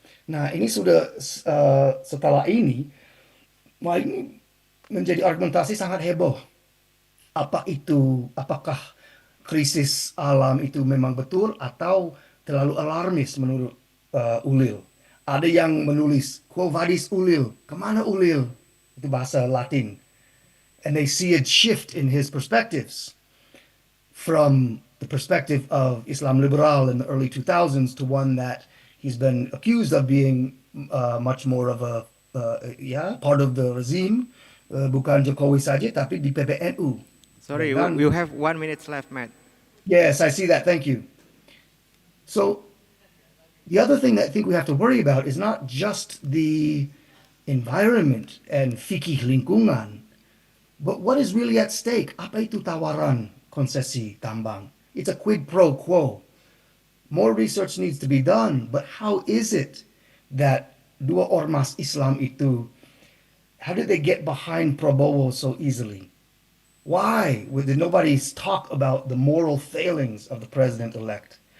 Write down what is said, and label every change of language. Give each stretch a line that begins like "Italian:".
Indonesian: Nah ini sudah setelah ini, wah ini menjadi argumentasi sangat heboh. Apakah krisis alam itu memang betul atau terlalu alarmis menurut Ulil? Ada yang menulis,
Latin: Quo vadis
Indonesian: Ulil? Kemana Ulil? Itu bahasa Latin.
English: And they see a shift in his perspectives from the perspective of Islam liberal in the early 2000s to one that he's been accused of being much more of a part of the regime,
Indonesian: bukan Jokowi saja tapi di PBNU.
English: Sorry,
Indonesian: Dengan,
English: you have 1 minute left, Matt. yes, I see that. Thank you. So the other thing that I think we have to worry about is not just the environment and fikih lingkungan, but what is really at stake?
Indonesian: Apa itu tawaran konsesi tambang?
English: It's a quid pro quo. More research needs to be done, but how is it that
Indonesian: dua ormas Islam itu,
English: how did they get behind Prabowo so easily? Why did nobody talk about the moral failings of the president-elect?